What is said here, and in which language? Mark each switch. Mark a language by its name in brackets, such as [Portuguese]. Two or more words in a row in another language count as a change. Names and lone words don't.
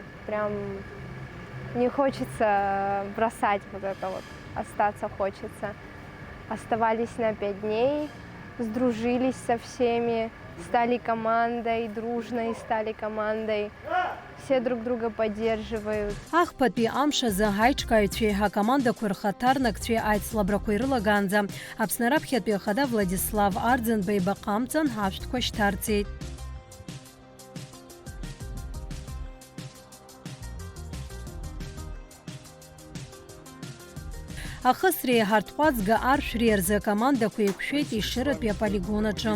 [Russian] Прям не хочется бросать вот это вот, остаться хочется. Оставались на 5 дней, сдружились со всеми. Стали командой, дружной стали командой. Все друг друга поддерживают. [Abkhazian] Ахпатәи амш азы ҳаиҿкааҩцәеи ҳакомандақәа рхаҭарнакцәеи аицлабрақәа ирылагаанӡа Аԥсны раԥхьатәи ахада Владислав Арӡынба ибаҟамҵан ҳашәҭқәа шьҭарҵеит. Ахысреи ҳартҟәаҵга аршәреи рзы акомандақәа еиқәшәеит Ешыратәи аполигон аҿы.